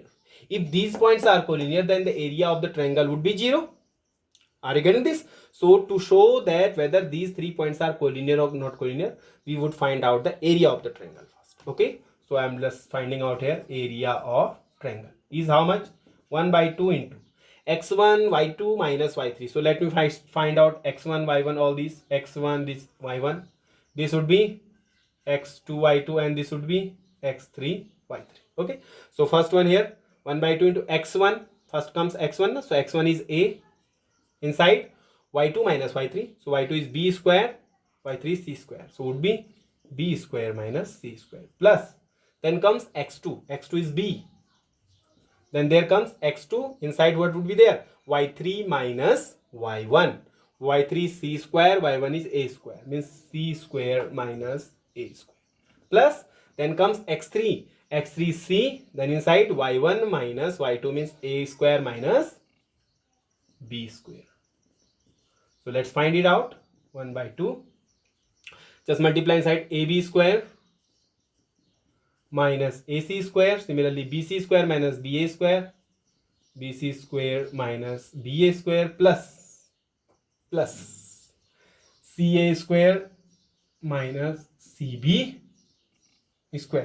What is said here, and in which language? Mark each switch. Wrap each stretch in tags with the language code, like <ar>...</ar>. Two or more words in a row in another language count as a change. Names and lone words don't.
<en>If these points are collinear, then the area of the triangle would be 0. Are you getting this? So to show that whether these 3 points are collinear or not collinear, we would find out the area of the triangle first. Okay, so I am just finding out here area of triangle is how much? 1 by 2 into x1 y2 minus y3. So let me find out x1 y1, all these x1, this y1, this would be x2 y2, and this would be x3 y3. Okay, so first one here 1 by 2 into x1, first comes x1, so x1 is a, inside y2 minus y3, so y2 is b square, y3 is c square, so would be b square minus c square, plus then comes x2, x2 is b, then there comes x2, inside what would be there? Y3 minus y1, y3 is c square, y1 is a square, means c square minus a square, plus then comes x3, x3 is c, then inside y1 minus y2 means a square minus b square. So let's find it out. 1 by 2, just multiply inside ab square minus ac square, similarly bc square minus ba square, bc square minus ba square, plus ca square minus cb square.</en>